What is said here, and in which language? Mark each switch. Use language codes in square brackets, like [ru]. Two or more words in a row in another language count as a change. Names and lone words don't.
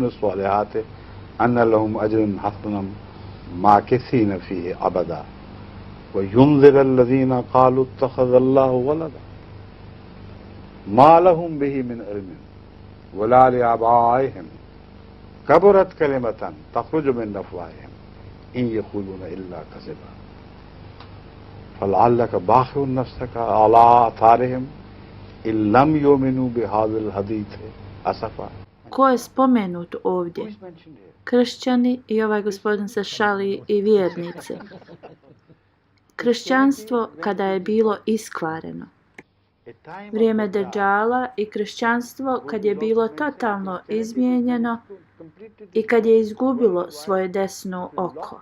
[ar] الصالحات أن لهم أجرا حسنا ماكثين فيه أبدا وينذر الذين قالوا اتخذ الله ولدا ما لهم به من علم ولا لآبائهم كبرت كلمة تخرج من أفواههم إن يقولون إلا كذبا فلعلك باخع نفسك على آثارهم إن لم يؤمنوا بهذا الحديث أسفا. [bs] Ko je spomenut ovdje? Kršćani i ovaj gospodin se šali i vjernici. Kršćanstvo kada je bilo iskvareno. Vrijeme Dajjala i kršćanstvo kad je bilo totalno izmijenjeno i kad je izgubilo svoje desno oko.